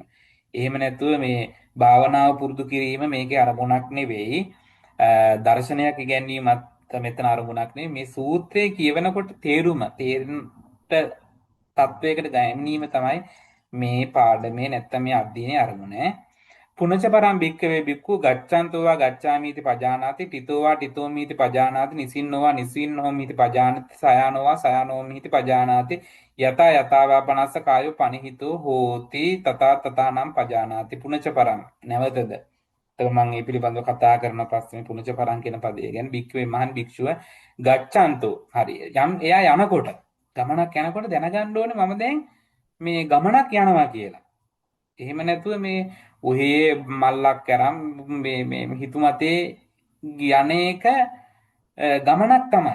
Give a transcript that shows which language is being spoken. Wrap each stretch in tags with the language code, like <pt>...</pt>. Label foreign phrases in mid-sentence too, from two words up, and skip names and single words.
<si>එහෙම නැතුව මේ භාවනාව පුරුදු කිරීම මේකේ අරමුණක් නෙවෙයි. දර්ශනයක් ඉගැන්වීමත් මෙතන අරමුණක් නෙවෙයි. මේ සූත්‍රය කියවනකොට තේරෙන්න තත්වයකට ගැනීම තමයි මේ පාඩමේ නැත්තම් මේ අධ්‍යයනයේ අරමුණ.</si> <pi>පුනච පරම් භික්කවේ භික්ඛු ගච්ඡන්තෝ වා ගච්ඡාමීති පජානාති තිතෝ වා තිතෝමීති පජානාති නිසින්නෝ වා නිසින්නෝමීති පජානාති සයානෝ වා සයානෝමීති පජානාති යතා යතාවා පනස්ස කායෝ පනිහිතෝ හෝති තථා තථානම් පජානාති පුනච පරම්</pi> <si>නැවතද එතකොට මම මේ පිළිබඳව කතා කරන පස්සේ</si> <pi>පුනච පරම්</pi> <si>කියන පදය ගැන භික්කවේ මහන් භික්ෂුව ගච්ඡන්තෝ හරි යම් එයා යනකොට ගමනක් යනකොට දැනගන්න ඕනේ මම දැන් මේ ගමනක් යනවා කියලා එහෙම නැතුව මේ ඔහේ මල්ලක් කරන් මේ හිතුමතේ යන එක ගමනක් තමයි.</si>